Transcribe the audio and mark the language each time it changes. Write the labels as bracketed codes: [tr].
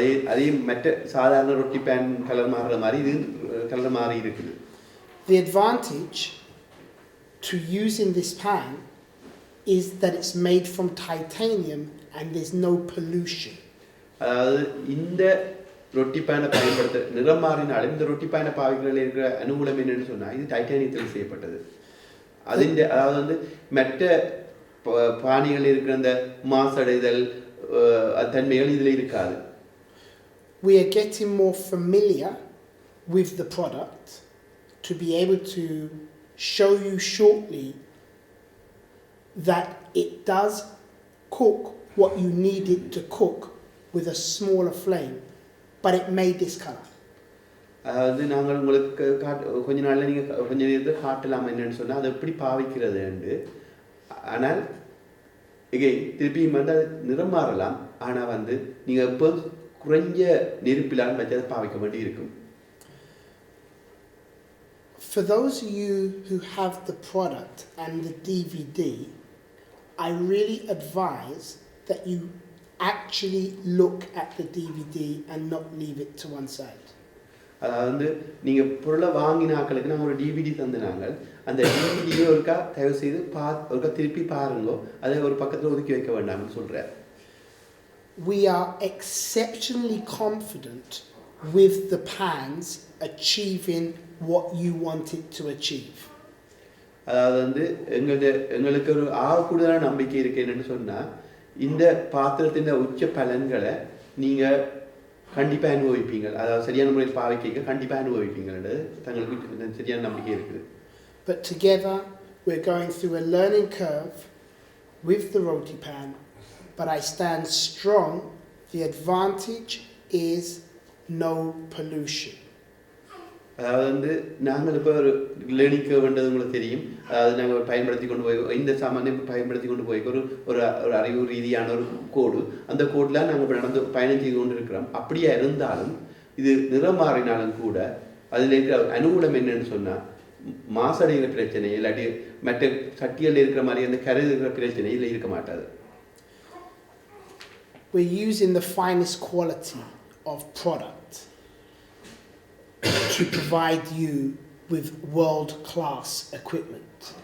[ta] அதே மற்ற சாதாரண ரொட்டி பேன் கலர் மாறுற மாதிரி இது கலர் மாறி இருக்குது. [en] The advantage to using this pan is that it's made from titanium and there's no pollution. [ta] அதாவது இந்த ரொட்டி பேனை பயன்படுத்த நிறம் மாறினாலும் இந்த ரொட்டி பேனை பாவிக்கிறதுல இருக்கிற அனுகூலம் என்னன்னு சொன்னா இது டைட்டானியத்தில் செய்யப்பட்டது. அதாவது மற்ற பாணிகள் இருக்கிற அந்த மாசடைதல் தன்மைகள் இதில் இருக்காது. [en] We are getting more familiar with the product to be able to show you shortly that it does cook what you need it to cook with a smaller flame, but it may discolor. [ta] அதாவது நாங்கள் உங்களுக்கு கொஞ்ச நாள்ல கொஞ்ச நேரத்தில் காட்டலாம் என்னன்னு சொன்னால் அதை எப்படி பாவிக்கிறது என்று. ஆனால் திருப்பியும் அது நிறம் மாறலாம். ஆனால் நீங்கள் எப்போ குறைஞ்ச நெருப்பிலால் வச்சு அதை பாவிக்க வேண்டி இருக்கும். [en] For those of you who have the product and the DVD, I really advise that you actually look at the DVD and not leave it to one side. [ta] அதாவது வந்து நீங்கள் பொருளை வாங்கின ஆக்களுக்கு நாங்கள் ஒரு டிவிடி தந்துனாங்க. அந்த டிவிடியை ஒருக்கா தயவு செய்து ஒருக்கா திருப்பி பாருங்க, அதை ஒரு பக்கத்தில் ஒதுக்கி வைக்க வேண்டாம்னு சொல்கிறேன். [en] We are exceptionally confident with the pans achieving what you want it to achieve. [ta] அதாவது வந்து எங்களுக்கு ஒரு கூடுதலான நம்பிக்கை இருக்கு என்னன்னு சொன்னால், இந்த பாத்திரத்தின் உச்ச பலன்களை நீங்கள் கண்டிப்பாக அனுபவிப்பீங்க. அதாவது சரியான முறையில் பாவிக்க கண்டிப்பாக அனுபவிப்பீங்கன்றது தங்களுக்கு சரியான நம்பிக்கை இருக்குது. [en] But together we're going through a learning curve with the roti pan, but I stand strong. The advantage is no pollution. [ta] அதாவது வந்து நாங்கள் இப்போ ஒரு லேர்னிங் கர்வ்ன்றது உங்களுக்கு தெரியும். அதாவது நாங்கள் பயன்படுத்தி கொண்டு போய் இந்த சாமானை பயன்படுத்தி கொண்டு போய் ஒரு அறிவு ரீதியான ஒரு கோடு, அந்த கோடில் நாங்கள் இப்போ நடந்து பயணம் செய்து கொண்டு இருக்கிறோம். அப்படியே இருந்தாலும் இது நிறம் மாறினாலும் கூட அதில் இருக்கிற அனுகூலம் என்னன்னு சொன்னால், மாசடைகிற பிரச்சனை இல்லாட்டி மற்ற சட்டியில் இருக்கிற மாதிரி அந்த கரை இருக்கிற பிரச்சனை இதில் இருக்க மாட்டாது. [en] We're using the finest quality of product to provide you with world-class equipment.